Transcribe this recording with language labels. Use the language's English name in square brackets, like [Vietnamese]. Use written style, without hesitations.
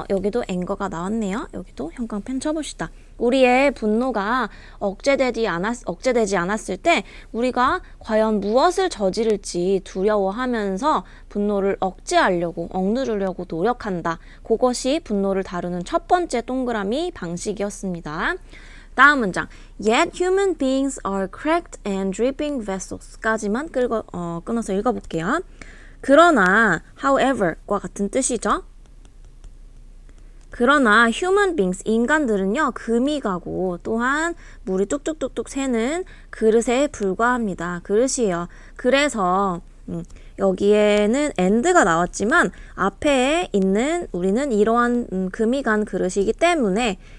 [Korean] 여기도 anger가 나왔네요. 여기도 형광펜 쳐봅시다. 우리의 분노가 억제되지 않았을 때 우리가 과연 무엇을 저지를지 두려워하면서 분노를 억제하려고 억누르려고 노력한다. 그것이 분노를 다루는 첫 번째 동그라미 방식이었습니다. 다음 문장. [English] Yet human beings are cracked and dripping vessels [Korean] 까지만 끊어서 읽어볼게요. 그러나 however과 같은 뜻이죠. 그러나 [English] human beings, [Korean] 인간들은요 금이 가고 또한 물이 뚝뚝뚝뚝 새는 그릇에 불과합니다. 그릇이에요. 그래서 여기에는 and가 나왔지만 앞에 있는 우리는 이러한 금이 간 그릇이기 때문에